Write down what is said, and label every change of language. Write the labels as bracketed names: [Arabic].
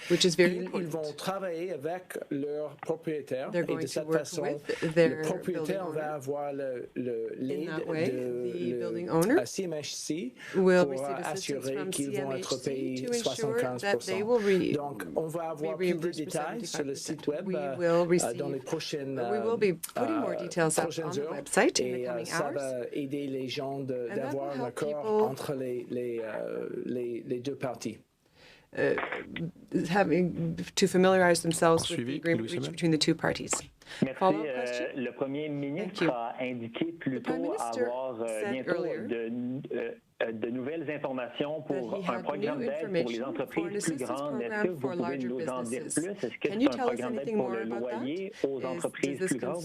[French] Ils vont travailler avec leurs propriétaires et de cette façon, le propriétaire va avoir l'aide de la CMHC pour assurer qu'ils vont être payés 75%. Donc, on va avoir plus de détails sur le site web dans les prochaines heures et ça va aider les gens d'avoir un accord entre les deux parties. [English] Having to familiarize themselves with the agreement reached between the two parties. [French] Merci. Le Premier ministre a indiqué plutôt avoir bientôt de nouvelles informations pour un programme d'aide pour les entreprises plus grandes. Est-ce que vous pouvez nous en dire plus? Est-ce que c'est un programme d'aide pour le loyer aux entreprises plus grandes?